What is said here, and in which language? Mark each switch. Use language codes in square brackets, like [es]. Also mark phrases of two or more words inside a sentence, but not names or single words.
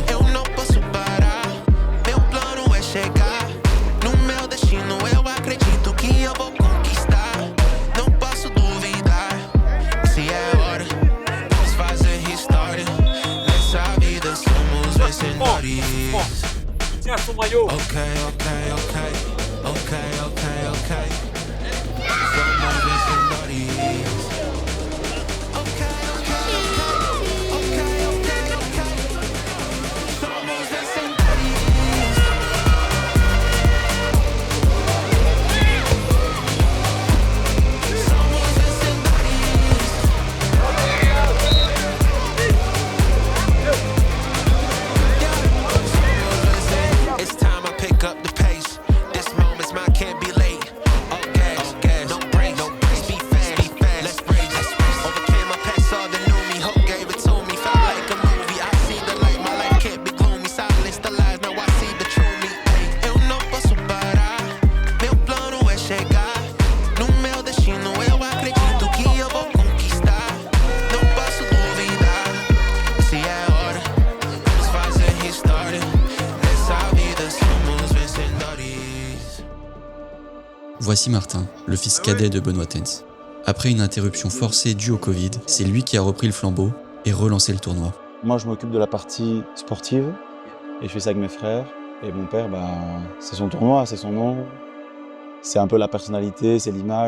[pt] Eu não posso parar, meu plano é chegar. No meu destino eu acredito que eu vou conquistar. Não posso duvidar, se é hora, vamos fazer história. Nessa vida somos vencedores. [fr] Tiens son maillot. [pt] Okay. Somos vencedores. Somos vencedores. Somos vencedores. [en] It's time I pick up the pace. This moment's mine, can't be late. Okay, no breaks, be fast, let's race. Overcame my past, saw the new me, hope gave it to me, felt like a movie. I see the light, my life can't be gloomy. Silence the lies, now I see the true me. [pt] Eu não posso parar, meu plano é chegar. No meu destino eu acredito que eu vou conquistar. Não posso duvidar, se é hora, vamos fazer história. Nessa vida somos vencedores. [fr] Voici Martin, le fils cadet de Benoît Tens. Après une interruption forcée due au Covid, c'est lui qui a repris le flambeau et relancé le tournoi. Moi, je m'occupe de la partie sportive Et je fais ça avec mes frères. Et mon père, c'est son tournoi, c'est son nom. C'est un peu la personnalité, c'est l'image.